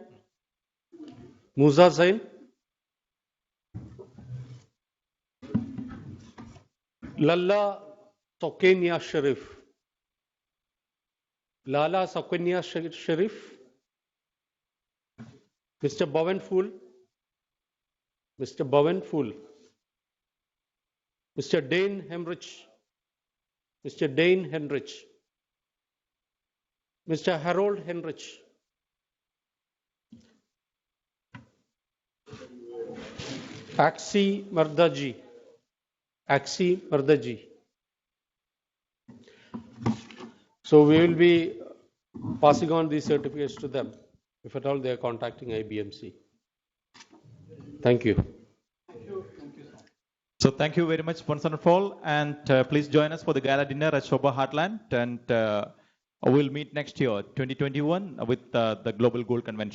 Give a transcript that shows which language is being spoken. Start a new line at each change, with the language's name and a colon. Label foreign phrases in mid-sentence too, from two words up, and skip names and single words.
English: Musa Sain. Lalla Sokenia Sharif. Lala Sokenia Sharif. Mr. Bowen Fool. Mr. Bowen Fool. Mr. Dane Hemrich. Mr. Dane Henrich. Mr. Harold Henrich. Axi Mardaji. Axi Mardaji. So we will be passing on these certificates to them if at all they are contacting IBMC. Thank you. So thank you very much once and for all, and please join us for the gala dinner at Shobha Heartland, and we'll meet next year, 2021, with the Global Gold Convention again.